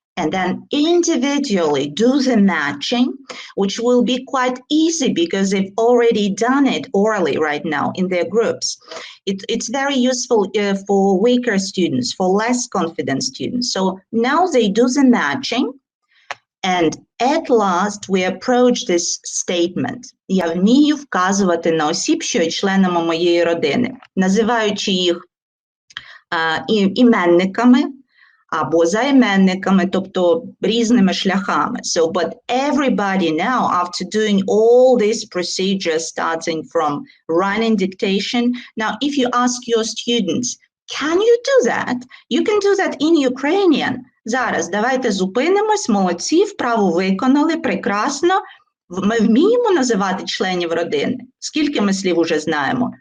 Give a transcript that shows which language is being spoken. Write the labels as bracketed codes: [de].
[en] and then individually do the matching, which will be quite easy because they've already done it orally right now in their groups. It's very useful for weaker students, for less confident students. So now they do the matching, and at last we approach this statement. [uk] Я вмію вказувати на осіб, що є членами моєї родини, називаючи їх іменниками, або займенниками, тобто різними шляхами. [en] So, but everybody now, after doing all these procedures, starting from running dictation, now if you ask your students, can you do that? You can do that in Ukrainian. [uk] Зараз давайте зупинимось, молодці, вправу виконали, прекрасно. Ми вміємо називати членів родини? Скільки ми слів уже знаємо?